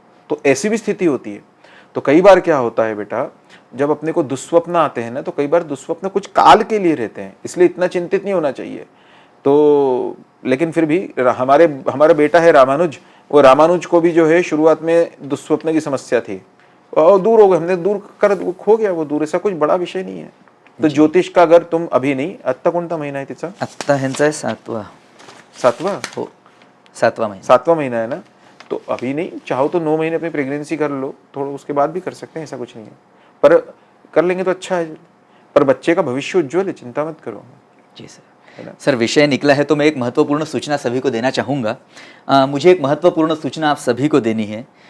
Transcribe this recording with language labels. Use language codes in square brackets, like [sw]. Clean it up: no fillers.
[hi] तो ऐसी भी स्थिति होती है। तो कई बार क्या होता है बेटा, जब अपने को दुस्वप्न आते हैं ना, तो कई बार दुस्वप्न कुछ काल के लिए रहते हैं, इसलिए इतना चिंतित नहीं होना चाहिए। तो लेकिन फिर भी हमारा बेटा है रामानुज, वो रामानुज को भी जो है शुरुआत में दुस्वप्न की समस्या थी, और दूर हो गए, हमने दूर कर, वो खो गया, वो दूर, ऐसा कुछ बड़ा विषय नहीं है. तो ज्योतिष का अगर तुम अभी [mr] नाही, आत्ता कोणता महिना आहे तिचा? आत्ता ह्यांचा आहे 7वा. [hi] 7वां? [mr] हो, 7वा महिना. [hi] 7वां महीना है ना. तो अभी नहीं, चाहो तो 9 महीने अपनी प्रेगनेंसी कर लो, थोड़ा उसके बाद भी कर सकते हैं, ऐसा कुछ नहीं है. पर कर लेंगे तो अच्छा है, पर बच्चे का भविष्य उज्ज्वल है, चिंता मत करो. जी सर. है ना. सर, विषय निकला है तो मैं एक महत्वपूर्ण सूचना सभी को देना चाहूँगा. मुझे एक महत्वपूर्ण सूचना आप सभी को देनी है.